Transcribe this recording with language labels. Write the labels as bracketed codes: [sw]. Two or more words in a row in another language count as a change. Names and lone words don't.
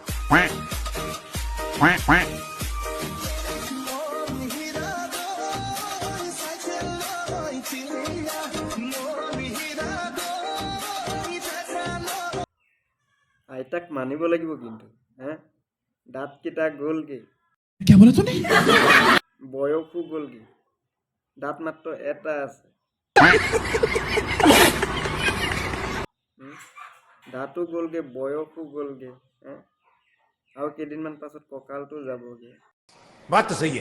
[as] আইতাক মানিব লাগিব কিন্তু হ্যাঁ দাঁত কেইটা গ'লগে [hi] क्या बोला तूने [as] বয়সও গ'লগে দাঁত মাত্ৰ এটা আছে দাঁতো গ'লগে বয়সও গ'লগে আৰু কেইদিনমান পাছত কঁকালটো যাবগে [hi] बात तो सही है